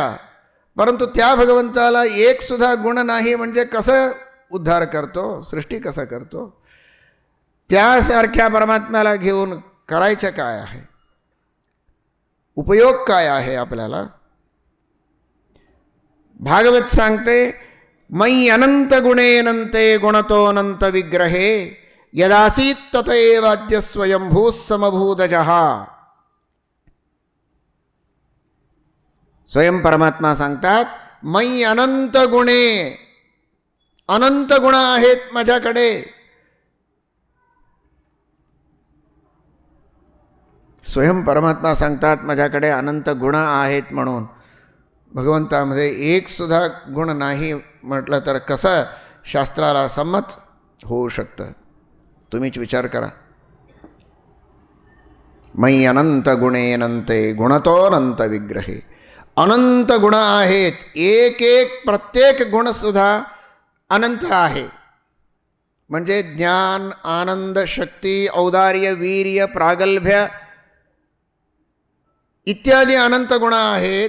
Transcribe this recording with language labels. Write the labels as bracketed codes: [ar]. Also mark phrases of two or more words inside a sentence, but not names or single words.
[mr] परंतु त्या भगवंताला एक सुद्धा गुण नाही म्हणजे कसं उद्धार करतो, सृष्टी कसं करतो? त्यासारख्या परमात्म्याला घेऊन करायचं काय आहे? उपयोग काय आहे आपल्याला? भागवत सांगते, [sa] मयि अनंत गुणेनंते गुणतो अनंत विग्रहे यदासीत ततएवाद्य स्वयंभू समभूतजः. [mr] स्वयं परमात्मा सांगतात, [sa] मयि अनंत गुणे, [mr] अनंत गुण आहेत माझ्याकडे. स्वयं परमात्मा सांगतात माझ्याकडे अनंत गुण आहेत म्हणून. भगवंतामध्ये एक सुद्धा गुण नाही म्हटलं तर कसं शास्त्राला संमत होऊ शकतं? तुम्हीच विचार करा. [sa] मयि अनंत गुणे अनंते गुणतो अनंत विग्रहे. [mr] अनंत गुण आहेत, एक एक प्रत्येक गुणसुद्धा अनंत आहे. म्हणजे ज्ञान, आनंद, शक्ती, औदार्य, वीर्य, प्रागल्भ्य इत्यादी अनंत गुण आहेत.